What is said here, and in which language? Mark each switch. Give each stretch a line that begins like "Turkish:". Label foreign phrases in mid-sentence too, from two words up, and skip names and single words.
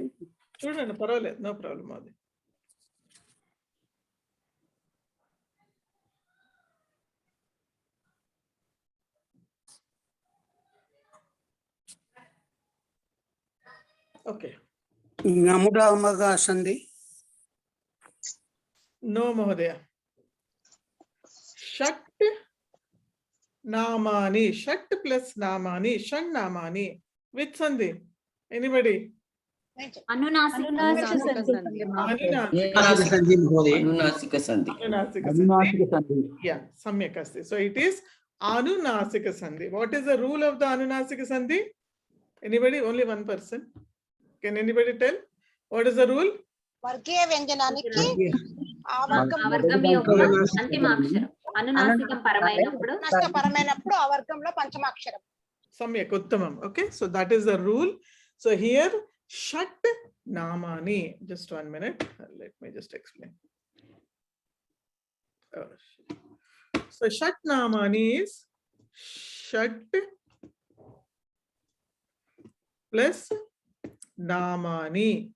Telugu: చూడండి, పర్వాలేదు,
English: no problem.
Telugu: అది ఓకే. నముడామగా సంధి?
Sanskrit: నో మహోదయ. షట్ నామాని, షట్ ప్లస్ నామాని, షణ్ నామాని.
English: with sandhi? anybody?
Sanskrit: अनुनासिक संधि. Yeah, सम्यक् अस्ति.
English: So it is anunasika sandhi. What is the rule of the anunasika sandhi? Anybody? Only one person. Can anybody tell? What is the rule?
Telugu: వర్గీయ వ్యంజనానికి పరమైనప్పుడు ఆ వర్గంలో పంచమాక్షరం.
Sanskrit: सम्यक् उत्तमम्.
English: Okay, so that is the rule. So here
Sanskrit: षट् नामानि.
English: Just 1 minute. Let me just explain. So
Sanskrit: षट् नामानि
English: is
Sanskrit: षट् plus नामानि.